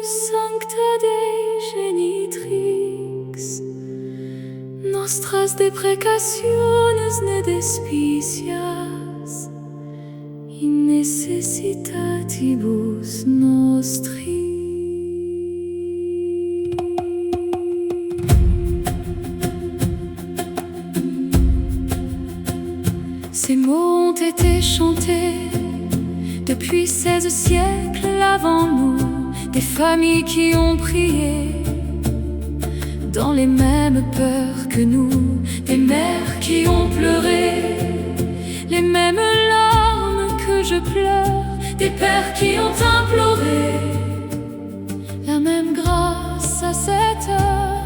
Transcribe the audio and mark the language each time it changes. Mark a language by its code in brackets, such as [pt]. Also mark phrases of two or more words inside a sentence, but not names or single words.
[la] sancta Dei genitrix, nostras deprecationes ne despicias in necessitatibus nostri. [fr] Ces mots ont été chantés depuis 16 siècles avant nous, des familles qui ont prié dans les mêmes peurs que nous, des mères qui ont pleuré les mêmes larmes que je pleure, des pères qui ont imploré la même grâce à cette heure.